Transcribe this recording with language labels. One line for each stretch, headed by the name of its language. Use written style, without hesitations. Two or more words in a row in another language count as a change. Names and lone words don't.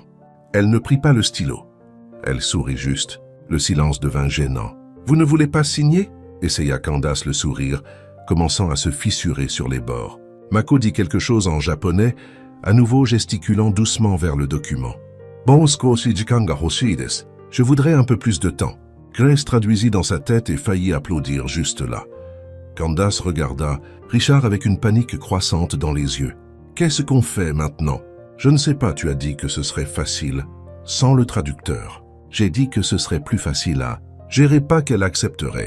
French: Elle ne prit pas le stylo. Elle sourit juste. Le silence devint gênant. « Vous ne voulez pas signer ?» essaya Candace le sourire, commençant à se fissurer sur les bords. Mako dit quelque chose en japonais, à nouveau gesticulant doucement vers le document.
Japanese: « Bon, 少し時間が欲しいです.
French: Je voudrais un peu plus de temps. » Grace traduisit dans sa tête et faillit applaudir juste là. Candace regarda Richard avec une panique croissante dans les yeux. « Qu'est-ce qu'on fait maintenant ?» Je ne sais pas, tu as dit que ce serait facile, sans le traducteur. J'ai dit que ce serait plus facile à... J'irai pas qu'elle accepterait.